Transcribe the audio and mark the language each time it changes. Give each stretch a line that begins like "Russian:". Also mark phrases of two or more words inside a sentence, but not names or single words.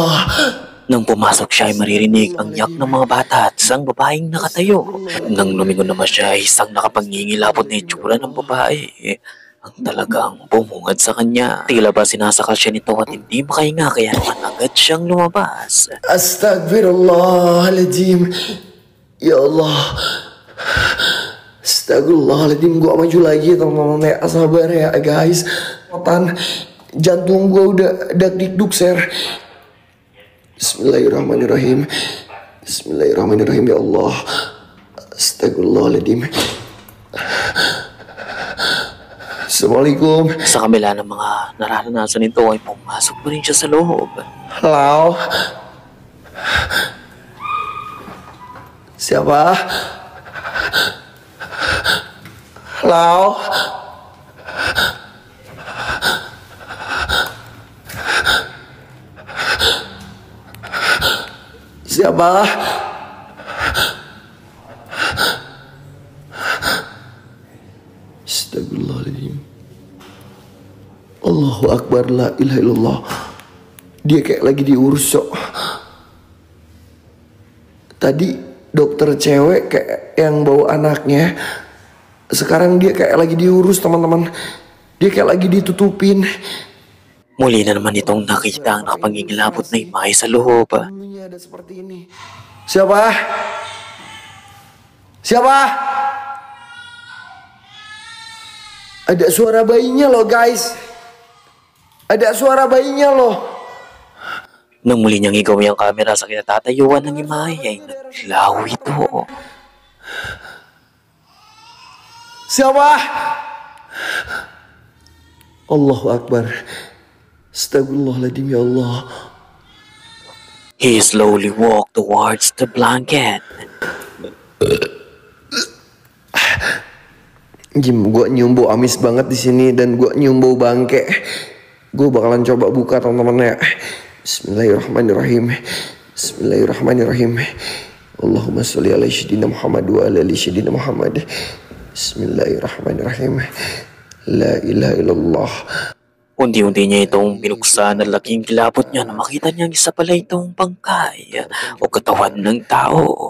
Filipino: Nang pumasok siya ay maririnig ang yak ng mga bata at isang babaeng nakatayo. Nang lumingon naman siya ay isang nakapangingilabot na itsura ng babae. Ang talagang bumungad sa kanya. Tila ba sinasakal siya nito at hindi makahinga kaya naman agad siyang lumabas.
Arabic: أستغفر الله العظيم. يا الله. أستغفر الله العظيم.
Indonesian: Gua maju lagi teman-teman ya. Sabar ya guys. Jantung gua udah dak-dik-duk ser.
Arabic: بسم الله الرحمن الرحيم. بسم الله الرحمن الرحيم، يا الله. أستغفر الله العظيم. السلام عليكم.
Filipino: Sa kabila ng mga nararanasan nito ay pumasok pa rin siya sa loob.
Indonesian: Halo. Siapa? Halo. Siapa?
Arabic: أستغفر الله العظيم. الله أكبر، لا إله إلا الله.
Indonesian: Dia kayak lagi diurus, Cok. Tadi dokter cewek kayak yang bawa anaknya. Sekarang dia kayak lagi diurus, teman-teman. Dia kayak lagi ditutupin.
Filipino: Muli na naman itong nakita ang nakapangingilabot na imahe sa loob.
Indonesian: Ada seperti ini. Siapa? Siapa? Ada suara bayinya loh, guys. Ada suara bayinya loh.
Filipino: Nang muli niyang igawin ang kamera sa kinatatayuan ng imahe ay naglaw ito.
Indonesian: Siapa?
Arabic: الله أكبر. أستغفر الله العظيم، يا الله.
English: He slowly walked towards the blanket.
Indonesian: Jim, gue nyium bau amis banget di sini dan gue nyium bau bangke. Gue bakalan coba buka, teman-teman ya.
Arabic: بسم الله الرحمن الرحيم. بسم الله الرحمن الرحيم. اللهم صل على سيدنا محمد وعلى آل سيدنا محمد. بسم الله الرحمن الرحيم. لا إله إلا الله.
Filipino: Unti-unti niya itong binuksan at laking kilabot niya na makita niyang isa pala itong bangkay o katawan ng tao.